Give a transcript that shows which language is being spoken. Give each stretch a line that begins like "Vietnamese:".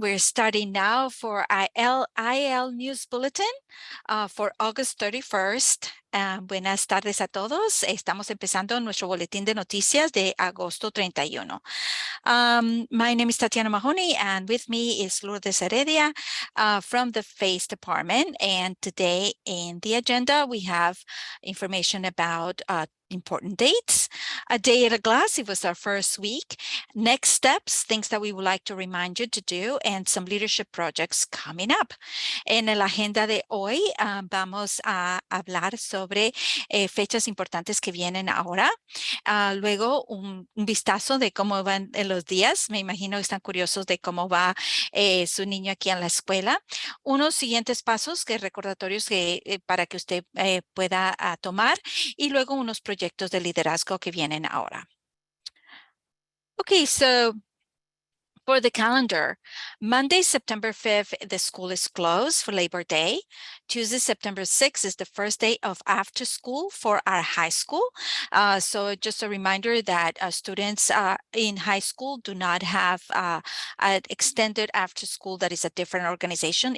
English: We're starting now for IAL News Bulletin for August 31st.
Spanish: Buenas tardes a todos. Estamos empezando nuestro boletín de noticias de agosto 31.
English: My name is Tatiana Mahoney, and with me is Lourdes Heredia from the FACE department. And today in the agenda, we have information about important dates. A day at a glass, it was our first week. Next steps, things that we would like to remind you to do, and some leadership projects coming up.
Spanish: En la agenda de hoy vamos a hablar sobre fechas importantes que vienen ahora. Luego un vistazo de cómo van los días. Me imagino que están curiosos de cómo va su niño aquí en la escuela. Unos siguientes pasos, que recordatorios para que usted pueda tomar, y luego unos proyectos de liderazgo que vienen ahora.
English: Okay, so for the calendar, Monday, September 5th, the school is closed for Labor Day. Tuesday, September 6th is the first day of after school for our high school. So just a reminder that students in high school do not have an extended after school that is a different organization.